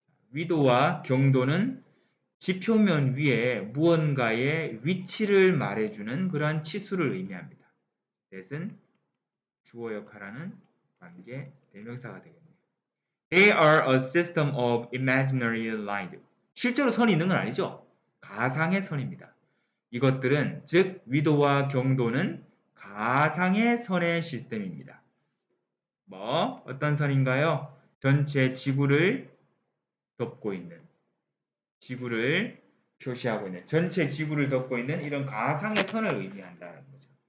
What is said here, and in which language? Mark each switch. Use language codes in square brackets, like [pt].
[ko] 위도와 경도는 지표면 위에 무언가의 위치를 말해주는 그러한 치수를 의미합니다. that은 주어 역할하는 관계 대명사가 되겠네요. [en] They are a system of imaginary lines. [ko] 실제로 선이 있는 건 아니죠. 가상의 선입니다. 이것들은 즉 위도와 경도는 가상의 선의 시스템입니다. 어떤 선인가요? 전체 지구를 덮고 있는, 지구를 표시하고 있는, 전체 지구를 덮고 있는 이런 가상의 선을 의미한다는 거죠.